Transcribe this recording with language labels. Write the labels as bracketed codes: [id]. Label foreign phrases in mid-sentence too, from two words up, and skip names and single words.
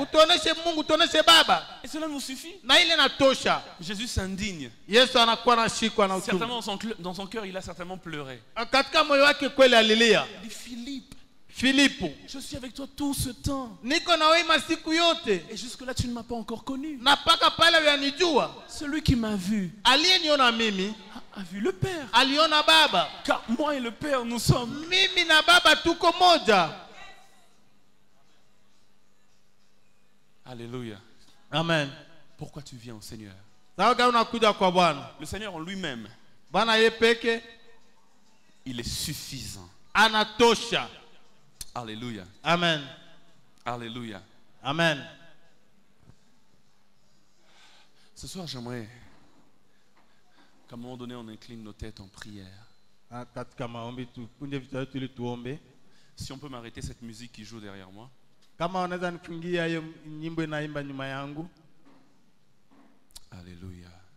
[sw] Utuoneshe Mungu, utuoneshe Baba. [fr] Et cela nous suffit. [sw] Na ile natosha. [fr] Jésus s'indigne. [sw] Yesu anakuwa anashikwa na uchungu. [fr] Certainement dans son cœur, il a certainement pleuré. [sw] Katika moyo wake kweli alilia. [fr] Il dit, Philippe, Filipo, je suis avec toi tout ce temps. [sw] niko na wewe masiku yote. [fr] Et jusque-là, tu ne m'as pas encore connu. [sw] Na paka pale yanijua. [fr] Celui qui m'a vu [sw] Aliyeniona mimi [fr] a vu le Père. [sw] aliona Baba. [fr] Car moi et le Père, nous sommes. [sw] Mimi na Baba tuko moja. Alléluia. Amen. [fr] Pourquoi tu viens au Seigneur? [sw] Sawa gani unakuja kwa Bwana? [fr] Le Seigneur en lui-même, [sw] Bwana yeye peke [fr] il est suffisant. [sw] anatosha. Alléluia. Amen. Alléluia. Amen. [fr] Ce soir, j'aimerais qu'à un moment donné, on incline nos têtes en prière. [sw] Katika maombi tukunje vichwa vyetu ili tuombe. [fr] Si on peut m'arrêter cette musique qui joue derrière moi. [sw] Kama unaweza nifungia hiyo nyimbo inaimba nyuma yangu. Alléluia.